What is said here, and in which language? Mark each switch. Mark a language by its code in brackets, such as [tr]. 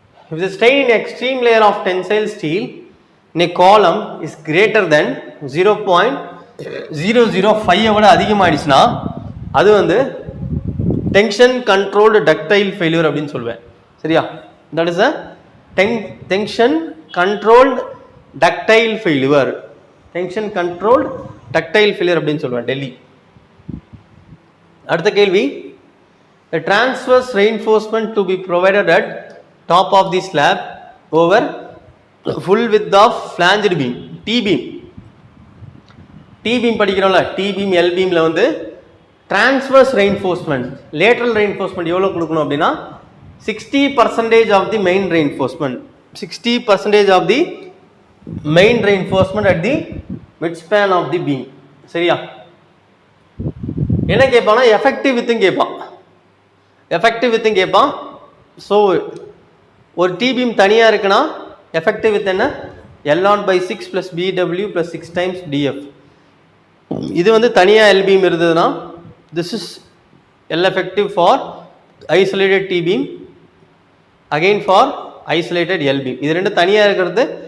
[en] If the strain in extreme layer of tensile steel in a column is greater than 0.005 [ta] விட அதிகமாகிடுச்சுன்னா அது வந்து tension controlled ductile failure அப்படின்னு சொல்லுவேன். சரியா? [en] That is a tension controlled ductile failure. [ta] Tension controlled ductile failure அப்படின்னு சொல்லுவேன். டெல்லி. அடுத்த கேள்வி. [en] The transverse reinforcement to be provided at top of the slab over full width of flanged beam. T beam. [ta] T beam படிக்கிறோம்ல, T beam L beamல வந்து transverse reinforcement, lateral reinforcement எவ்வளோ கொடுக்கணும் அப்படின்னா [en] 60% of the main reinforcement. 60% of the main reinforcement at the midspan of the beam. [ta] சரியா? என்ன கேட்பானா effective வித்தும் கேட்பான். Effective வித்தும் கேட்பான். So ஒரு டி பீம் தனியாக இருக்குன்னா எஃபெக்டிவ் வித் என்ன? [en] L0/6 + BW + 6 times DF. [ta] இது வந்து தனியாக எல் பீம் இருந்ததுன்னா [en] This is L effective for isolated T beam, again for isolated L beam. [ta] இது ரெண்டு தனியாக இருக்கிறது.